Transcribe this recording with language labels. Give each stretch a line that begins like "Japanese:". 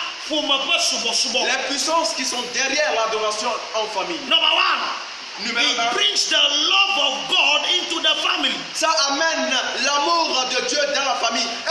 French: Les puissances qui sont derrière l'adoration en famille.
English: Number one. It brings the love of God into the family.
French: Ça amène l'amour de Dieu dans la famille.